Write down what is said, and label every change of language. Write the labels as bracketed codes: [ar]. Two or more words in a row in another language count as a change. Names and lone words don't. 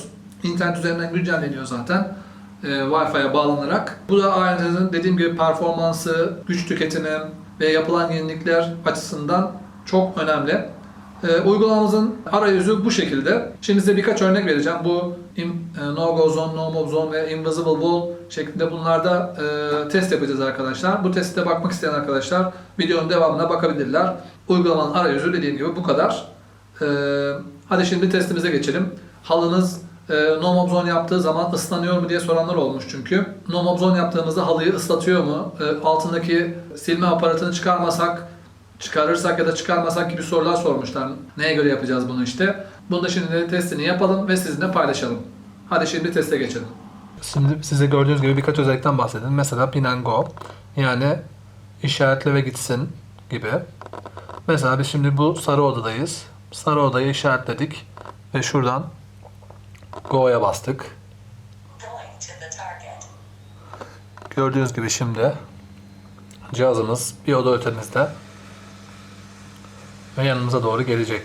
[tr] İnternet üzerinden güncelleniyor zaten Wi-Fi'ye bağlanarak. Bu da aletinizin dediğim gibi performansı, güç tüketimi ve yapılan yenilikler açısından çok önemli. Uygulamamızın arayüzü bu şekilde. Şimdi size birkaç örnek vereceğim. Bu [en] no-go zone, no-move zone [tr] ve [en] invisible wall [tr] şeklinde bunlarda test yapacağız arkadaşlar. Bu testte bakmak isteyen arkadaşlar videonun devamına bakabilirler. Uygulamanın arayüzü dediğim gibi bu kadar. Hadi şimdi testimize geçelim. Halınız [en] no-move zone [tr] yaptığı zaman ıslanıyor mu diye soranlar olmuş çünkü. [en] No-move zone [tr] yaptığımızda halıyı ıslatıyor mu? Altındaki silme aparatını çıkarırsak ya da çıkarmasak gibi sorular sormuşlar. Neye göre yapacağız bunu işte. Bunu da şimdi testini yapalım ve sizinle paylaşalım. Hadi şimdi teste geçelim. Şimdi size gördüğünüz gibi birkaç özellikten bahsedin. [en] Mesela pin and go, [tr] yani işaretle ve gitsin gibi. Mesela biz şimdi bu sarı odadayız. Sarı odayı işaretledik ve şuradan go'ya bastık. Gördüğünüz gibi şimdi cihazımız bir oda ötemizde ve yanımıza doğru gelecek.